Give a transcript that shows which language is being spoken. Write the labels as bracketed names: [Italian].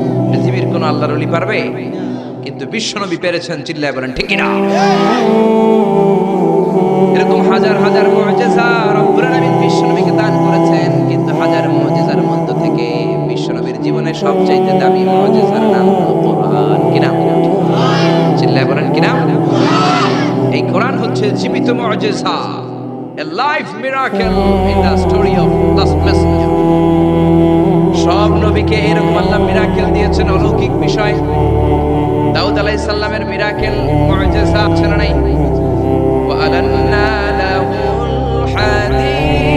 [Bangla] পৃথিবীর কোন আল্লাহর ওলি পারবে? কিন্তু বিশ্বনবী পেরেছেন। চিল্লায় বলেন ঠিক কিনা? এরকম হাজার হাজার মুআজিজা রব্বুল আলামিন বিশ্বনবীকে দান করেছেন, কিন্তু হাজার মুআজিজার মধ্য থেকে বিশ্বনবীর জীবনে সবচাইতে দামি মুআজিজার নাম হলো কোরআন। কি নাম? চিল্লায় বলেন কি নাম? এই কোরআন হচ্ছে জীবিত মুআজিজা, [English] a life miracle in the story of last messenger. [Bangla] সব নবীকে এরকম আল্লাহ মিরাকেল দিয়েছেন, অলৌকিক বিষয়। দাউদ আলাইহিস সালামের মিরাকেল মুআজিজা আছে না নাই? [Arabic] ওয়া আলান্না লাহুল হাদীদ।